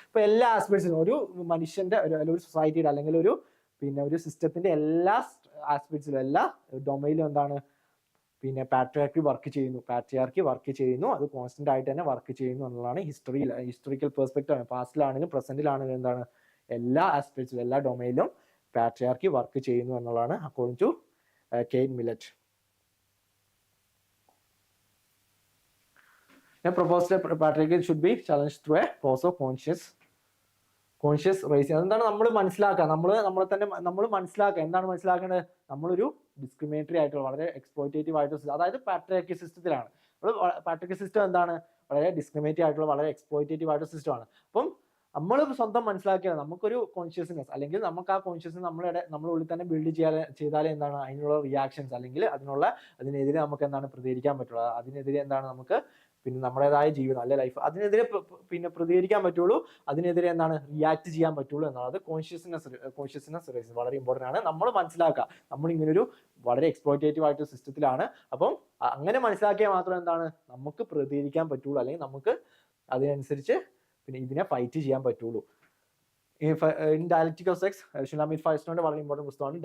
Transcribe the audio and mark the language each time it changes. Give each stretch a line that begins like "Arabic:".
Malayalam: ഇപ്പോൾ എല്ലാ ആസ്പെക്ട്സിലും ഒരു മനുഷ്യന്റെ ഒരു സൊസൈറ്റിയുടെ അല്ലെങ്കിൽ ഒരു സിസ്റ്റത്തിന്റെ എല്ലാ ആസ്പെക്ട്സിലും എല്ലാ ഡൊമൈനിലും എന്താണ് പിന്നെ പാട്രിയാർക്കി വർക്ക് ചെയ്യുന്നു. അത് കോൺസ്റ്റന്റ് ആയിട്ട് തന്നെ വർക്ക് ചെയ്യുന്നു എന്നുള്ളതാണ് ഹിസ്റ്റോറിക്കൽ പെർസ്പെക്റ്റീവ്. പാസ്റ്റിലാണെങ്കിലും പ്രസന്റിലാണെങ്കിലും എന്താണ് എല്ലാ ആസ്പെക്ട്സിലും എല്ലാ ഡൊമൈനിലും പാട്രിയാർക്കി വർക്ക് ചെയ്യുന്നു എന്നുള്ളതാണ് according to Kate millet.
English: proposed patriarchy should be challenged through a process of conscious raising.
Malayalam: അതെന്താണ് നമ്മൾ മനസ്സിലാക്കുക, നമ്മൾ മനസ്സിലാക്കുക. എന്താണ് മനസ്സിലാക്കേണ്ടത്, നമ്മളൊരു ഡിസ്ക്രിമിനേറ്ററി ആയിട്ടുള്ള വളരെ എക്സ്പ്ലോയിറ്റേറ്റീവ് ആയിട്ടുള്ള, അതായത് പാട്രിയാർക്കി സിസ്റ്റത്തിലാണ്. പാട്രിയാർക്കി സിസ്റ്റം എന്താണ്, വളരെ ഡിസ്ക്രിമിനേറ്റീവ് ആയിട്ടുള്ള വളരെ എക്സ്പ്ലോയിറ്റേറ്റീവ് ആയിട്ടുള്ള സിസ്റ്റമാണ്. അപ്പം നമ്മൾ സ്വന്തം മനസ്സിലാക്കിയാൽ നമുക്കൊരു കോൺഷ്യസ്നെസ് അല്ലെങ്കിൽ നമുക്ക് ആ കോൺഷ്യസ്നെസ് നമ്മുടെ ഉള്ളിൽ തന്നെ ബിൽഡ് ചെയ്താലേ എന്താണ് അതിനുള്ള റിയാക്ഷൻസ് അല്ലെങ്കിൽ അതിനെതിരെ നമുക്ക് എന്താണ് പ്രതികരിക്കാൻ പറ്റുള്ളൂ. അതിനെതിരെ എന്താണ് നമുക്ക് പിന്നെ നമ്മുടേതായ ജീവിതം അല്ലെ ലൈഫ് അതിനെതിരെ പിന്നെ പ്രതികരിക്കാൻ പറ്റുള്ളൂ, അതിനെതിരെ എന്താണ് റിയാക്ട് ചെയ്യാൻ പറ്റുള്ളൂ എന്നുള്ളത് കോൺഷ്യസ്നെസ് റേസ് വളരെ ഇമ്പോർട്ടൻ്റ് ആണ്. നമ്മൾ മനസ്സിലാക്കുക നമ്മൾ ഇങ്ങനൊരു വളരെ എക്സ്പ്ലോയിറ്റേറ്റീവ് ആയിട്ട് സിസ്റ്റത്തിലാണ്. അപ്പം അങ്ങനെ മനസ്സിലാക്കിയാൽ മാത്രം എന്താണ് നമുക്ക് പ്രതികരിക്കാൻ പറ്റുള്ളൂ, അല്ലെങ്കിൽ നമുക്ക് അതിനനുസരിച്ച് പിന്നെ ഇതിനെ ഫൈറ്റ് ചെയ്യാൻ പറ്റുള്ളൂ.
English: In Dialectic of Sex, Shulamit Firestone
Malayalam: വളരെ ഇമ്പോർട്ടൻറ്റ് പുസ്തകമാണ്.